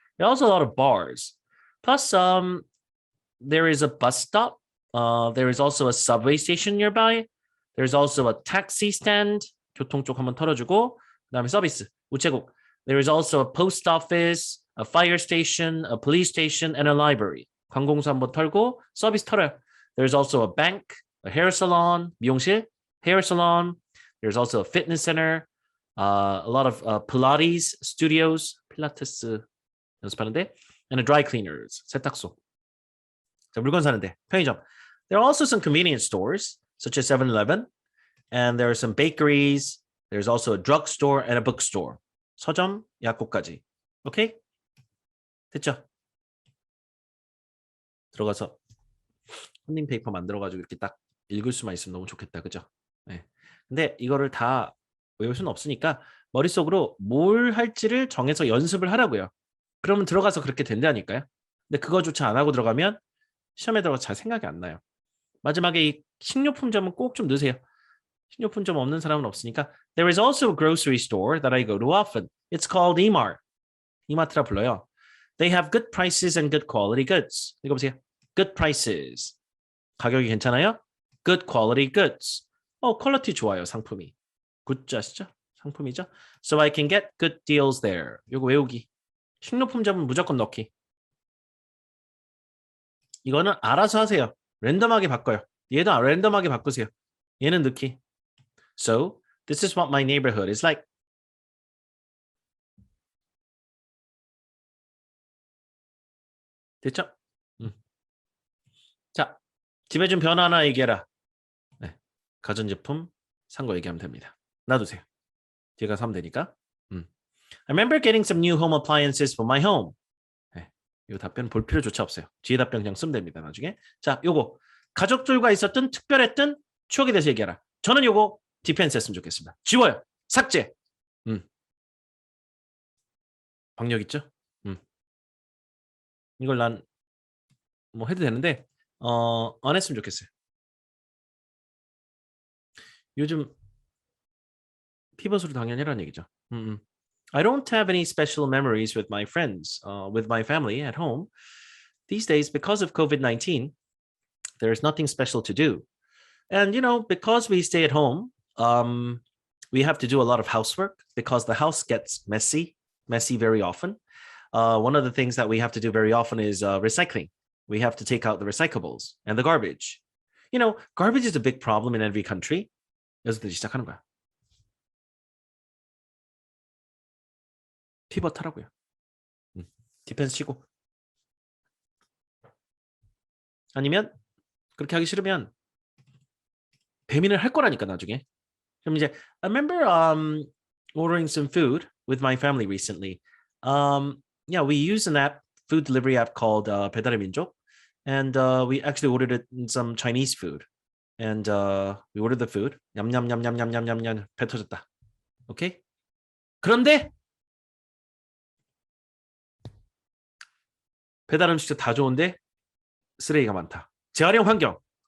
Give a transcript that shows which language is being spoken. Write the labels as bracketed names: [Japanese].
[English] There are also a lot of bars. Plus, there is a bus stop. There is also a subway station nearby. There's also a taxi stand. [Korean] 교통 쪽 한번 털어주고 그다음에 서비스, 우체국. [English] There is also a post office, a fire station, a police station, and a library. [Korean] 관공서 한번 털고 서비스 털어요. [English] There's also a bank, a hair salon, [Korean] 미용실, [English] hair salon. There's also a fitness center, a lot of Pilates studios, [Korean] 필라테스 연습하는데, [English] and a dry cleaners, [Korean] 세탁소. 자, 물건 사는데, 편의점. [English] There are also some convenience stores, such as 7-Eleven, and there are some bakeries. There's also a drugstore and a bookstore. [Korean] 서점, 약국까지. 오케이? 됐죠? 들어가서 손님 페이퍼 만들어가지고 이렇게 딱 읽을 수만 있으면 너무 좋겠다. 그죠? 네. 근데 이거를 다 외울 수는 없으니까 머릿속으로 뭘 할지를 정해서 연습을 하라고요. 그러면 들어가서 그렇게 된다니까요. 근데 그거조차 안 하고 들어가면 시험에 들어가서 잘 생각이 안 나요. 마지막에 이 식료품점은 꼭 좀 넣으세요. 식료품점 없는 사람은 없으니까. [English] There is also a grocery store that I go to often. It's called E-Mart. [Korean] 이마트라 불러요. [English] They have good prices and good quality goods. [Korean] 이거 보세요. [English] Good prices. [Korean] 가격이 괜찮아요? [English] Good quality goods. [Korean] 퀄리티 좋아요, 상품이. 굿즈 아시죠? 상품이죠? [English] So I can get good deals there. [Korean] 이거 외우기. 식료품점은 무조건 넣기. 이거는 알아서 하세요. 랜덤하게 바꿔요. 얘도 랜덤하게 바꾸세요. 얘는 넣기. [English] So, this is what my neighborhood is like. [Korean] 됐죠? 자, 집에 좀 변화 하나 얘기해라. 네, 가전제품 산 거 얘기하면 됩니다. 놔두세요. 제가 사면 되니까. I remember getting some new home appliances for my home. 네, 이 답변 볼 필요조차 없어요. 뒤에 답변 그냥 쓰면 됩니다. 나중에. 자, 요거 가족들과 있었던 특별했던 추억에 대해서 얘기하라. 저는 요거 디펜스 했으면 좋겠습니다. 지워요. 삭제. 방역 있죠? 이걸 난 뭐 해도 되는데 안 했으면 좋겠어요. 요즘 피벗으로 당연히 해라는 얘기죠. [English] I don't have any special memories with my friends, with my family at home. These days, because of COVID-19, there's nothing special to do. And, because we stay at home, we have to do a lot of housework because the house gets messy very often. One of the things that we have to do very often is recycling. We have to take out the recyclables and the garbage. Garbage is a big problem in every country. [Korean] 여기서 시작하는 거야. 피벗 하라고요. 디펜스 치고. 아니면 그렇게 하기 싫으면 배민을 할 거라니까 나중에. 그럼 이제 [English] I remember ordering some food with my family recently. Yeah, we use an app, food delivery app called 배달의 민족, and we actually ordered some Chinese food. And we ordered the food. [Korean] 냠냠냠냠냠냠냠냠 배 터졌다. 오케이? 그런데 배달 음식도 다 좋은데 쓰레기가 많다. 재활용 환경.